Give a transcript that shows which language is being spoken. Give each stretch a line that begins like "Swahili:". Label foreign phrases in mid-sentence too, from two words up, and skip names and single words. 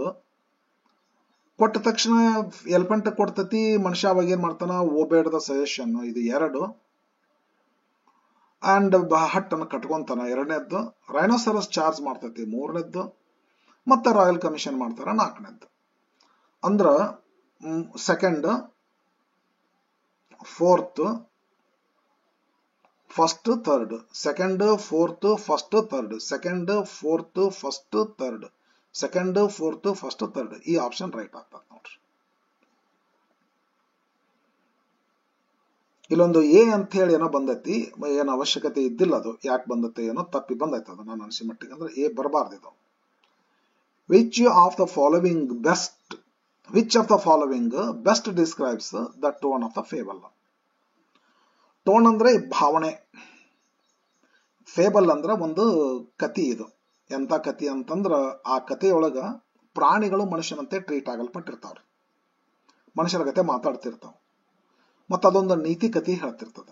Kannada: ಕೊಟ್ಟ ತಕ್ಷಣ ಎಲಿಫೆಂಟ್ ಕೊಡ್ತತಿ, ಮನುಷ್ಯ ಅವಾಗ ಏನ್ ಮಾಡ್ತಾನ,
English: obeyed the suggestion.
Kannada: ಇದು 2.
English: and hut
Kannada: ಅನ್ನು ಕಟ್ಕೊಂತಾನ 2ನೇದ್ದು.
English: rhinoceros charge
Kannada: ಮಾಡ್ತತಿ 3ನೇದ್ದು. ಮತ್ತೆ
English: royal commission
Kannada: ಮಾಡ್ತಾರ 4ನೇದ್ದು. ಅಂದ್ರ 2nd, 4th, 1st, 3rd. 2nd, 4th, 1st, 3rd. 2nd, 4th, 1st, 3rd. 2nd, 4th, 1st, 3rd. ಈ
English: option right
Kannada: ಆಗ್ತದೆ ನೋಡ್ರಿ. ಇಲ್ಲೊಂದು ಎ ಅಂತ ಹೇಳಿ ಏನೋ ಬಂದೈತಿ, ಏನು ಅವಶ್ಯಕತೆ ಇದ್ದಿಲ್ಲ. ಅದು ಯಾಕೆ ಬಂದತ್ತೆ ಏನೋ ತಪ್ಪಿ ಬಂದೈತೆ. ಅದು ನಾನು ಅನಿಸಿ ಮಟ್ಟಿಗೆ ಅಂದ್ರೆ ಎ ಬರಬಾರ್ದಿದು.
English: which of the following best describes the tone of the fable.
Kannada: ಟೋನ್ ಅಂದ್ರೆ ಭಾವನೆ, ಫೇಬಲ್ ಅಂದ್ರೆ ಒಂದು ಕತಿ. ಇದು ಎಂತ ಕತಿ ಅಂತಂದ್ರ ಆ ಕಥೆಯೊಳಗ ಪ್ರಾಣಿಗಳು ಮನುಷ್ಯನಂತೆ ಟ್ರೀಟ್ ಆಗಲ್ಪಟ್ಟಿರ್ತಾವ್ರಿ, ಮನುಷ್ಯರ ಕತೆ ಮಾತಾಡ್ತಿರ್ತಾವ, ಮತ್ತ ಅದೊಂದು ನೀತಿ ಕತಿ ಹೇಳ್ತಿರ್ತದ.